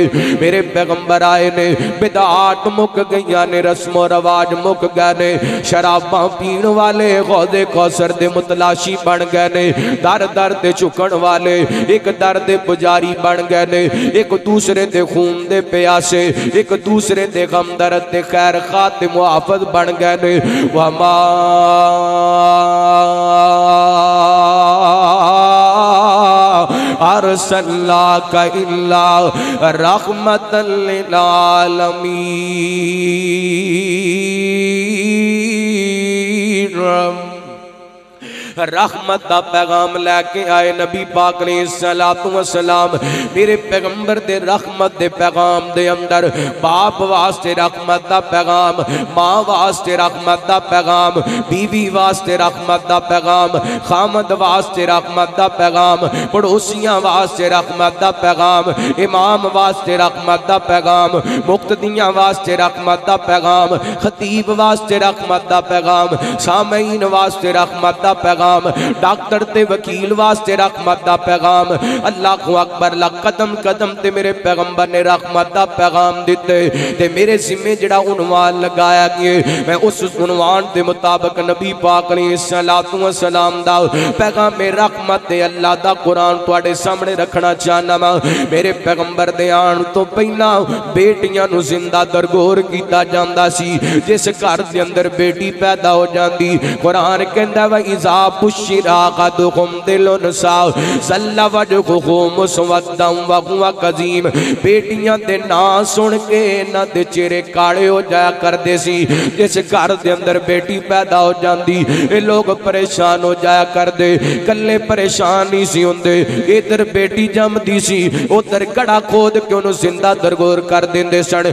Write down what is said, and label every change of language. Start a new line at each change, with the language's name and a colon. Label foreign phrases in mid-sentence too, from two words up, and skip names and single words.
Punjabi: میرے پیغمبر آئے نے، بدعات مک گئیاں نے، رسم و رواج مک گئے نے، شراباں پین والے گودے کوثر دے متلاشی بن گئے نے، در در تے جھکن والے اک در دے پجاری بن گئے نے، اک دوسرے دے خون دے پیاسے، اک دوسرے دے غمدرد تے خیر خا تے معافت بن گئے نے.
Arabic: وما أرسلناك إلا رحمة للعالمين.
Urdu: رحمت کا پیغام لے کے آئے نبی پاک نے صلاۃ و سلام.
Punjabi: میرے پیغمبر دے رحمت دے پیغام دے اندر باپ واسطے رحمت کا پیغام، ماں واسطے رحمت کا پیغام، بیوی واسطے رحمت کا پیغام، خاوند واسطے رحمت کا پیغام، پڑوسیاں واسطے رحمت کا پیغام، امام واسطے رحمت کا پیغام، مقتدیاں واسطے رحمت کا پیغام، خطیب واسطے رحمت کا پیغام، سامعین واسطے رحمت کا پیغام، ڈاکٹر تے وکیل واسطے رحمت دا پیغام. اللہ اکبر لا قدم قدم تے میرے پیغمبر نے رحمت دا پیغام دتے تے میرے ذمے جہڑا عنوان لگایا گیا میں اس عنوان کے مطابق نبی پاک نے صلاۃ و سلام دا پیغام میں رحمت تے اللہ دا قرآن تہاڈے سامنے رکھنا چاہنا واں. میرے پیغمبر دے آن توں پہلاں بیٹیاں نوں زندہ درگور کیتا جاندا سی. جس گھر دے اندر بیٹی پیدا ہو جاتی قرآن کہندا وا
Arabic: إذا بشر أحدكم دلن ساو سلا وجهه مسودا وهو كظيم.
Punjabi: بیٹیاں دے نام سن کے انہاں دے چہرے کالے ہو جایا کردے سی. جس گھر دے اندر بیٹی پیدا ہو جاتی یہ لوگ پریشان ہو جایا کردے، کلے پریشان نہیں سی ہندے. ادھر بیٹی جمدی سی ادھر گڑھا کھود کے انہوں نے زندہ درگور کر دیندے سن.